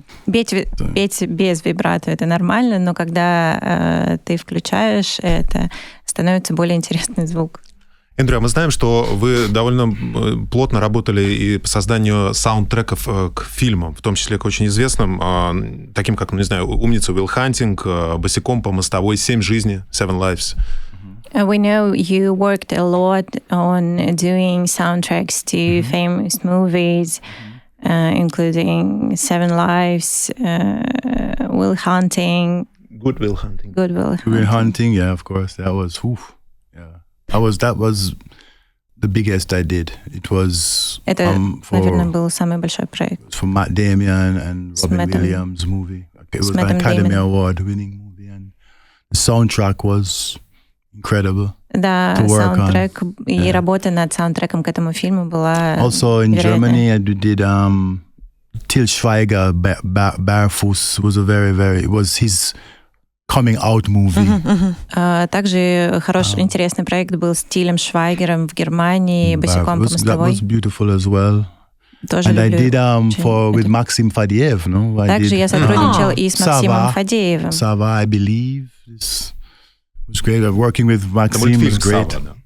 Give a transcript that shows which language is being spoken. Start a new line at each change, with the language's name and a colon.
Russian: Петь без вибрато — это нормально, но когда ты включаешь это, становится более интересный звук. Эндрю, мы знаем, что вы довольно плотно работали и по созданию саундтреков к фильмам, в том числе к очень известным, таким как, «Умница Уилл Хантинг», «Босиком по мостовой», «7 жизней», «Seven Lives».
English: We know you worked a lot on doing soundtracks to famous movies, including Seven Lives, Will Hunting. Good Will Hunting. Will Hunting, yeah, of course. That was, that was the biggest I did. It was
Russian: Это, наверное, был самый большой проект.
English: For Matt Damon and Robin Williams movie. It was an Academy Award winning movie, and the soundtrack was incredible.
Russian: Да, саундтрек и работа над саундтреком к этому фильму была
English: Also in Germany, I did Til Schweiger, Barfuß was it was his coming out movie.
Russian: Также хороший, интересный проект был с Тилем Швайгером в Германии, «Босиком по мостовой».
English: That was beautiful as well.
Russian: Тоже
English: and
Russian: люблю.
English: I did with Maxim Fadiev, no?
Russian: Также я сотрудничал и с Максимом Фадеевым.
English: Sava, I believe. It was great. Working with Maxim was great.